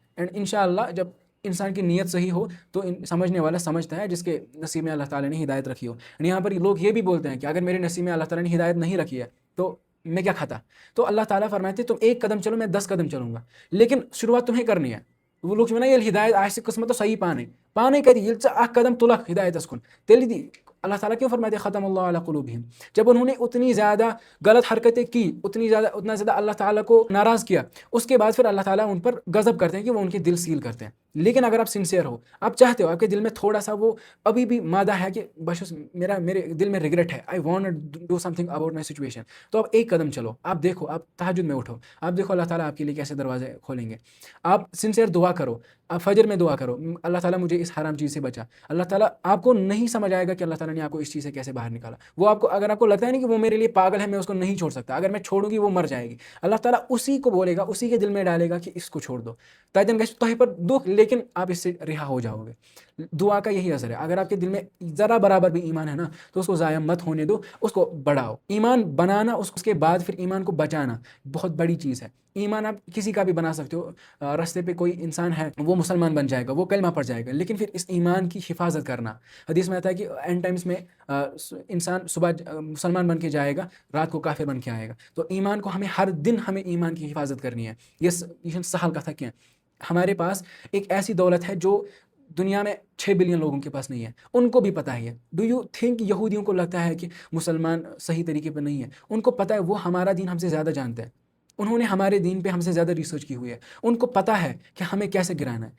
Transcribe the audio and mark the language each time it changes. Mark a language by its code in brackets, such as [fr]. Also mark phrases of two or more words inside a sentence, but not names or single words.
[ur] اینڈ انشاءاللہ جب انسان کی نیت صحیح ہو تو سمجھنے والا سمجھتا ہے، جس کے نصیب میں اللہ تعالیٰ نے ہدایت رکھی ہو۔ یہاں پر لوگ یہ بھی بولتے ہیں کہ اگر میرے نصیب میں اللہ تعالیٰ نے ہدایت نہیں رکھی ہے تو میں کیا کھاتا؟ تو اللہ تعالیٰ فرماتے تم 1 قدم چلو، میں 10 قدم چلوں گا، لیکن شروعات تمہیں کرنی ہے۔ وہ لوگ یہ ہدایت [ks] آسہ قسمت صحیح پانے کری یل ژٕ اکھ قدم تلکھ ہدایتس کن، [ur] تیلی دی اللہ تعالیٰ کیوں فرماتے [ar] ختم اللہ علی قلوبہم؟ [ur] جب انہوں نے اتنی زیادہ غلط حرکتیں کی، اتنا زیادہ اللہ تعالیٰ کو ناراض کیا، اس کے بعد پھر اللہ تعالیٰ ان پر غضب کرتے ہیں کہ وہ ان کے دل سیل کرتے ہیں۔ لیکن اگر آپ سنسیئر ہو، آپ چاہتے ہو، آپ کے دل میں تھوڑا سا وہ ابھی بھی مادہ ہے کہ بس میرے دل میں ریگریٹ ہے، [en] I want to do something about my situation, [ur] تو آپ 1 قدم چلو، آپ دیکھو، آپ تہجد میں اٹھو، آپ دیکھو اللہ تعالیٰ آپ کے لیے کیسے دروازے کھولیں گے۔ آپ سنسیئر دعا کرو، آپ فجر میں دعا کرو، اللہ تعالیٰ مجھے اس حرام چیز سے بچا۔ اللہ تعالیٰ آپ کو نہیں سمجھ آئے گا کہ اللہ تعالیٰ نے آپ کو اس چیز سے کیسے باہر نکالا۔ وہ آپ کو، اگر آپ کو لگتا ہے نا کہ وہ میرے لیے پاگل ہے، میں اس کو نہیں چھوڑ سکتا، اگر میں چھوڑوں گی وہ مر جائے گی، اللہ تعالیٰ اسی کو بولے گا، اسی کے دل میں ڈالے گا کہ اس کو چھوڑ دو، [ks] تاجن گژھِ تۄہہِ پر دکھ، [ur] لیکن آپ اس سے رہا ہو جاؤ گے۔ دعا کا یہی اثر ہے۔ اگر آپ کے دل میں ذرا برابر بھی ایمان ہے نا تو اس کو ضائع مت ہونے دو، اس کو بڑھاؤ۔ ایمان بنانا، اس کے بعد پھر ایمان کو بچانا بہت بڑی چیز ہے۔ ایمان آپ کسی کا بھی بنا سکتے ہو، راستے پہ کوئی انسان ہے وہ مسلمان بن جائے گا، وہ کلمہ پڑھ جائے گا، لیکن پھر اس ایمان کی حفاظت کرنا۔ حدیث میں آتا ہے کہ [en] end times [ur] میں انسان صبح مسلمان بن کے جائے گا، رات کو کافر بن کے آئے گا۔ تو ایمان کو ہر دن ہمیں ایمان کی حفاظت کرنی ہے۔ [ks] یہ سہل کتھا کینٛہہ، [ur] ہمارے پاس ایک ایسی دولت ہے جو دنیا میں 6 بلین لوگوں کے پاس نہیں ہے، ان کو بھی پتہ ہے۔ [en] do you think [ur] یہودیوں کو لگتا ہے کہ مسلمان صحیح طریقے پہ نہیں ہے؟ ان کو پتہ ہے، وہ ہمارا دین ہم سے زیادہ جانتے ہیں، انہوں نے ہمارے دین پہ ہم سے زیادہ ریسرچ کی ہوئی ہے، ان کو پتہ ہے کہ ہمیں کیسے گرانا ہے۔